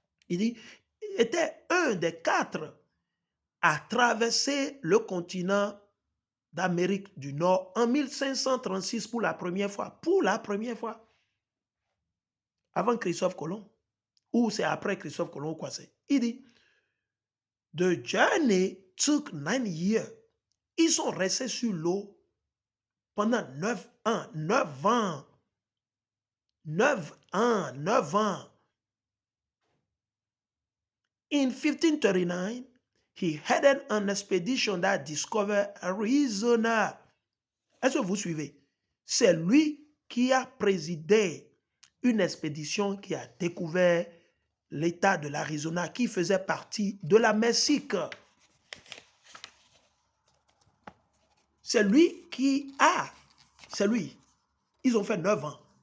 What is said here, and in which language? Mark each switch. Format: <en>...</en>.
<fr>Il dit, était un des 4 à traverser le continent d'Amérique du Nord en 1536 pour la première fois. Pour la première fois. Avant Christophe Colomb. Ou c'est après Christophe Colomb, quoi c'est. Il dit,</fr> <en>the journey took 9 years.</en> <fr>Ils sont restés sur l'eau pendant 9 ans. 9 ans. 9 ans. 9 ans.</fr> <en>In 1539, he headed an expedition that discovered Arizona.</en> <fr>Est-ce que vous suivez? C'est lui qui a présidé une expédition qui a découvert l'État de l'Arizona qui faisait partie de la Mexique. C'est lui qui a, c'est lui. Ils ont fait 9 ans.</fr>